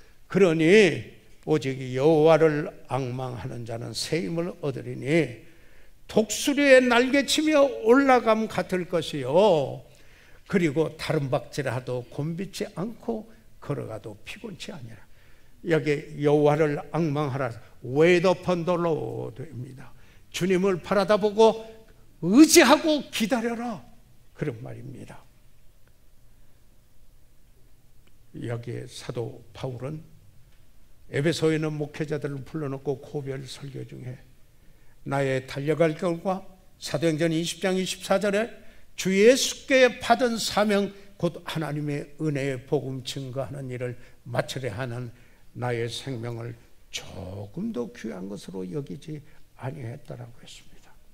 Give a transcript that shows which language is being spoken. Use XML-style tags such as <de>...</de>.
<ko>그러니 오직 여호와를 앙망하는 자는 새 힘을 얻으리니 독수리의 날개치며 올라감 같을 것이요. 그리고 다른 박질하도 곤비지 않고 걸어가도 피곤치 아니라. 여기 여호와를 앙망하라.</ko> <en>Wait upon the Lord입니다.</en> <ko>주님을 바라다보고 의지하고 기다려라. 그런 말입니다. 여기에 사도 바울은 에베소에 있는 목회자들을 불러놓고 고별 설교 중에 나의 달려갈 길과 사도행전 20장 24절에 주 예수께 받은 사명 곧 하나님의 은혜의 복음 증거하는 일을 마치려 하는 나의 생명을 조금 더 귀한 것으로 여기지 아니했다라고 했습니다.</ko>